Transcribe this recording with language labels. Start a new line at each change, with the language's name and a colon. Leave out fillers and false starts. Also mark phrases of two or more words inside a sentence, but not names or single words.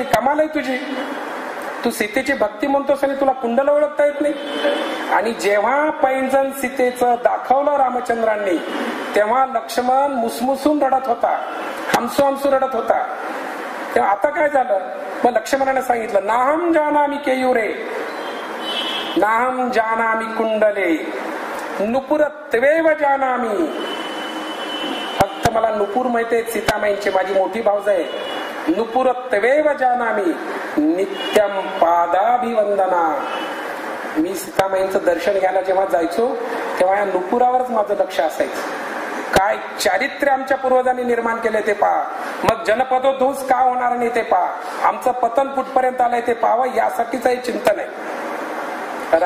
Marathi: कमाल आहे तुझी, तू सीतेची भक्ती म्हणतोस आणि तुला कुंडल ओळखता येत नाही. आणि जेव्हा पैंजण सीतेचं दाखवलं रामचंद्रांनी, तेव्हा लक्ष्मण मुसमुसून रडत होता, हमसू हमसू रडत होता. तेव्हा आता काय झालं, मग लक्ष्मणाने सांगितलं
Sanskrit: नाहम जानामि केयुरे नाहम जानामि कुंडले नुपुरत्वेव जानामि.
Marathi: फक्त मला नुपूर माहिती सीतामाईंची, माझी मोठी भाऊज आहे.
Sanskrit: नुपुरत्वेव जानामि नित्यम पादाभिवंदना.
Marathi: मी सीतामाईंचं दर्शन घ्यायला जेव्हा जायचो तेव्हा या नुपुरावरच माझं लक्ष असायचं. काय चारित्र्य आमच्या पूर्वजांनी निर्माण केले ते पहा. मग जनपदोध्वंस का होणार नाही ते पहा. आमचं पतन कुठपर्यंत आलंय ते पाहावं, यासाठीच हे चिंतन आहे.